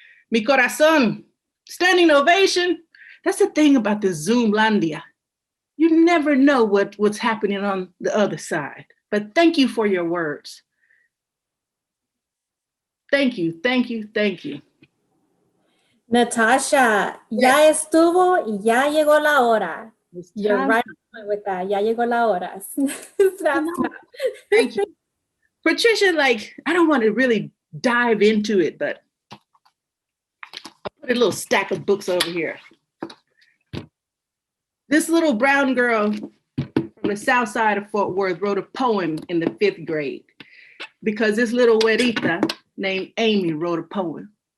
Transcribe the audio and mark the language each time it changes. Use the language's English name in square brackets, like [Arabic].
[Spanish] Mi corazón, [English] standing ovation. That's the thing about the Zoomlandia. You never know what's happening on the other side. But thank you for your words. Thank you, thank you, thank you. [Spanish] Natasha, ya estuvo y ya llegó la hora. [English] You're right on with that. [Spanish] Ya llegó la hora. Snap. [English] Thank you. Patricia, like, I don't want to really dive into it, but I'll put a little stack of books over here. This little brown girl from the south side of Fort Worth wrote a poem in the 5th grade because this little güerita named Amy wrote a poem.